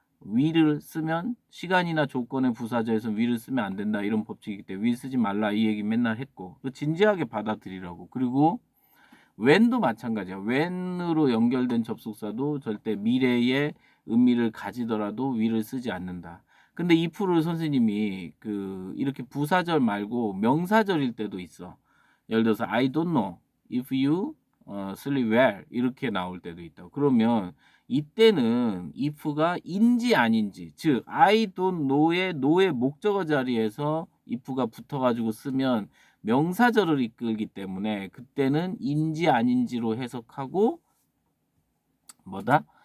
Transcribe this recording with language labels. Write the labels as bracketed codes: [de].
[ko] will을 쓰면 시간이나 조건의 부사절에서 will을 쓰면 안 된다 이런 법칙이기 때문에 will 쓰지 말라 이 얘기 맨날 했고 진지하게 받아들이라고. 그리고 when도 마찬가지야. when으로 연결된 접속사도 절대 미래의 의미를 가지더라도 will을 쓰지 않는다. 근데 if를 선생님이 이렇게 부사절 말고 명사절일 때도 있어. 예를 들어서 [en] I don't know if you sleep well [ko] 이렇게 나올 때도 있다. 그러면 이때는 if가 인지 아닌지 즉 [en] I don't know [ko] 의 know의 목적어 자리에서 if가 붙어가지고 쓰면 명사절을 이끌기 때문에 그때는 인지 아닌지로 해석하고 뭐다?